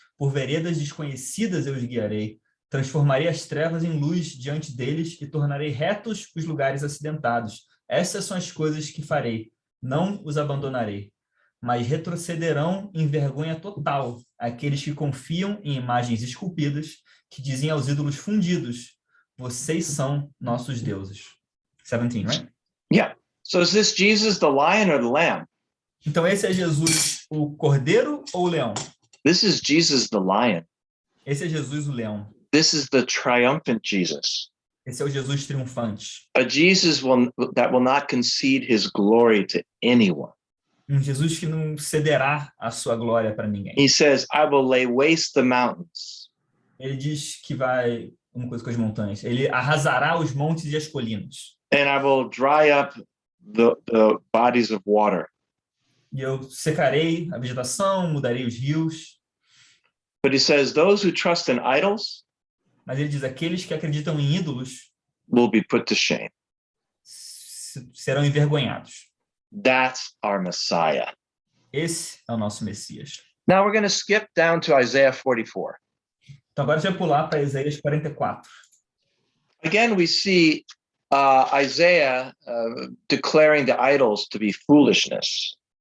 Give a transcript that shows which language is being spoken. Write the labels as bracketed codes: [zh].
[pt] Por veredas desconhecidas eu os guiarei. Transformarei as trevas em luz diante deles e tornarei retos os lugares acidentados. Essas são as coisas que farei. Não os abandonarei. Mas retrocederão em vergonha total aqueles que confiam em imagens esculpidas, que dizem aos ídolos fundidos, vocês são nossos deuses. [en] 17, right? Yeah. So is this Jesus the lion or the lamb? [pt] Então esse é Jesus o cordeiro ou o leão? [en] This is Jesus the lion. [pt] Esse é Jesus o leão. [en] This is the triumphant Jesus. [pt] Esse é o Jesus triunfante. [en] A Jesus that will not concede his glory to anyone. [pt] Jesus que não cederá a sua glória para ninguém. [en] He says, I will lay waste the mountains. [pt] Ele diz que vai uma coisa com as montanhas. Ele arrasará os montes e as colinas. [en] And I will dry up the bodies of water. [pt] E eu secarei a vegetação, mudarei os rios. [en] But he says, those who trust in idols [pt] Mas ele diz, aqueles que acreditam em ídolos [en] will be put to shame. [pt] serão envergonhados. [en] That's our Messiah. [pt] Esse é o nosso Messias. [en] Now we're going to skip down to Isaiah 44. [pt] Então agora a gente vai pular para Isaías 44. [en] Again, we see Isaiah declaring the idols to be foolishness.